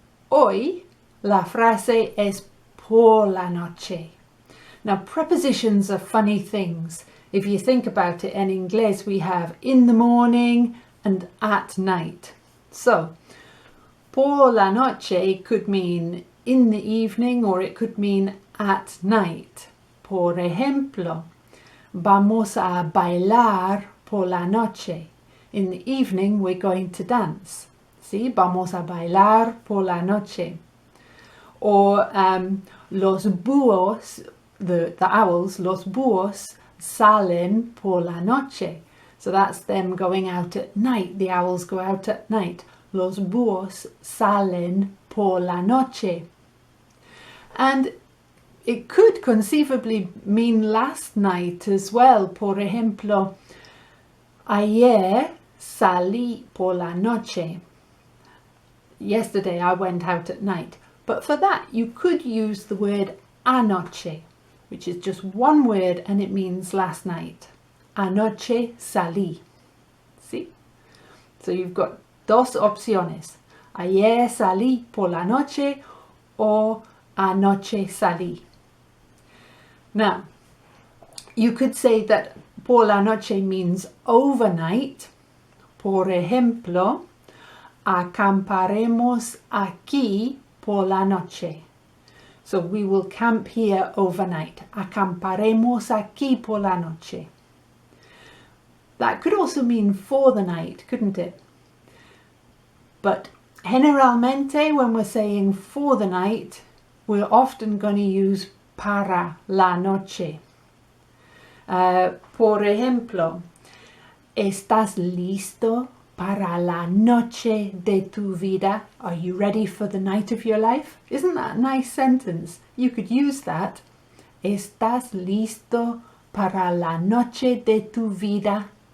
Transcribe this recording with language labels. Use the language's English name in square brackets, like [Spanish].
[Spanish] Hoy, la frase es por la noche. [English] Now, prepositions are funny things. If you think about it, in English we have in the morning and at night. So, [Spanish] por la noche [English] could mean in the evening or it could mean at night. [Spanish] Por ejemplo, vamos a bailar por la noche. [English] In the evening we're going to dance. See, [Spanish] vamos a bailar por la noche. Or los búhos, [English] the owls, [Spanish] los búhos salen por la noche. [English] So that's them going out at night. The owls go out at night. [Spanish] Los búhos salen por la noche. [English] And it could conceivably mean last night as well. [Spanish] Por ejemplo, ayer salí por la noche. [English] Yesterday I went out at night. But for that you could use the word anoche, which is just one word and it means last night. [Spanish] Anoche salí. [English] See? So you've got [Spanish] dos opciones. Ayer salí por la noche or anoche salí. [English] Now, you could say that [Spanish] por la noche [English] means overnight. [Spanish] Por ejemplo, acamparemos aquí por la noche. [English] So we will camp here overnight. [Spanish] Acamparemos aquí por la noche. [English] That could also mean for the night, couldn't it? But [Spanish] generalmente, [English] when we're saying for the night, we're often going to use [Spanish] para la noche. Por ejemplo, ¿estás listo para la noche de tu vida? [English] Are you ready for the night of your life? Isn't that a nice sentence? You could use that. [Spanish] ¿Estás listo para la noche de tu vida?